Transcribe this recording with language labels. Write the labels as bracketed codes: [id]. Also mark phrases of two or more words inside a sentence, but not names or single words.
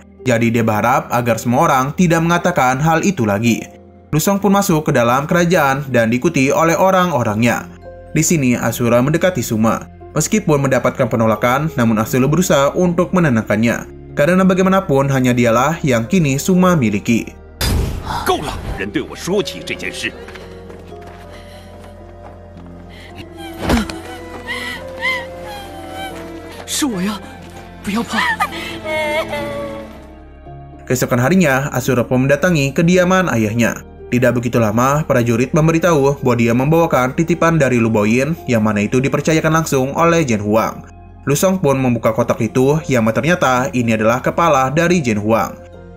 [id] Jadi dia berharap agar semua orang tidak mengatakan hal itu lagi. Lu Xiao pun masuk ke dalam kerajaan dan diikuti oleh orang-orangnya. Di sini Asura mendekati Suma. Meskipun mendapatkan penolakan, namun Asula berusaha untuk menenangkannya. Karena bagaimanapun hanya dialah yang kini Suma miliki. [zh] 够了，人对我说起这件事。是我呀，不要怕。 [id] Keesokan harinya, Asura pun mendatangi kediaman ayahnya. Tidak begitu lama, prajurit memberitahu bahwa dia membawakan titipan dari Lu Boyin, yang mana itu dipercayakan langsung oleh Zhen Huang. Lu Xiao pun membuka kotak itu, yang ternyata ini adalah kepala dari Zhen Huang.